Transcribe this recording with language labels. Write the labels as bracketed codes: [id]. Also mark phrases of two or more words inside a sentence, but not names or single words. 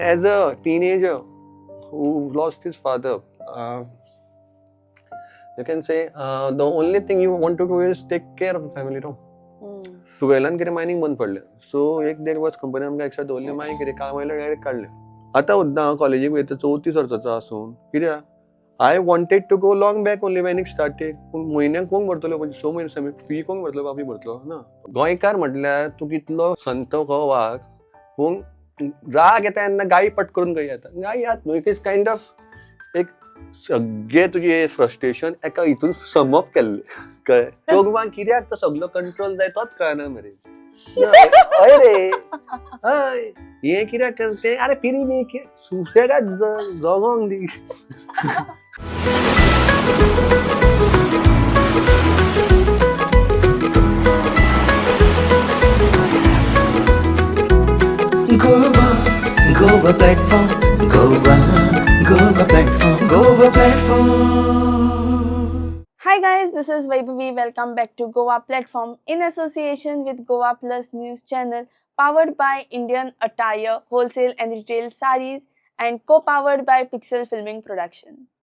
[en] As a teenager who lost his father, you can say the only thing you want to do is take care of the family, no? [kok] तुवेलान कितें मायनींग बंद पडलें, सो 1-1.5 वर्स कंपनी आमकां एकसाथ दवरली, मागीर कितें कामायलो डायरेक्ट काडलें. आतां सुद्दां हांव कॉलेजीक वयता, 4थी वर्साचो आसून कित्याक [en] I wanted to go long back only when it started. [kok] पूण म्हयन्याक कोण भरतलो, म्हणजे 6 म्हयने फी कोण भरतलो, बापूय भरतलो ना. गोंयकार म्हटल्यार तूं कितलो संत हो वाग, पूण राग येता तेन्ना गायी पट करून खंय येता. गायी आत न्हू, [en] it is kind of [kok] एक सगळे तुजे फ्रस्ट्रेशन एका हितून [en] sum up [kok] केल्लें, कळ्ळें. चोगवान कित्याक तो सगळो कंट्रोल जाय तोच कळना मरे. हय रे, हय हें कित्याक करते, अरे फिरी बी सुसेगाद जगोंक दी. [en] Goa platform, Goa platform. Hi guys, this is Vaibhavi. Welcome back to Goa Platform in association with Goa Plus News channel, powered by Indian Attire, Wholesale and Retail Sarees, and co-powered by Pixel Filming Production.